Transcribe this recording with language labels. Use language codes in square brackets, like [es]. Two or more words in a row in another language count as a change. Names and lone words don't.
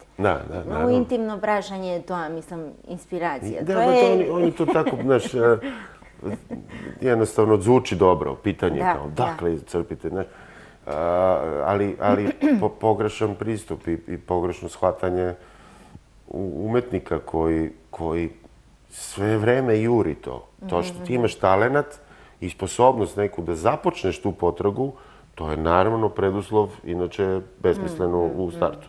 [mk] Да. Многу интимно прашање е тоа, мислам, инспирација. [sr] Да, они то тако, знаеш, jednostavno звучи добро, питање као, daкле црпите, знаеш. Ali pogrešan pristup i pogrešno shvatanje umetnika koji sve vreme juri to. To što ti imaš talenat i sposobnost neku da započneš tu potragu, to je naravno preduslov, inače besmisleno u startu.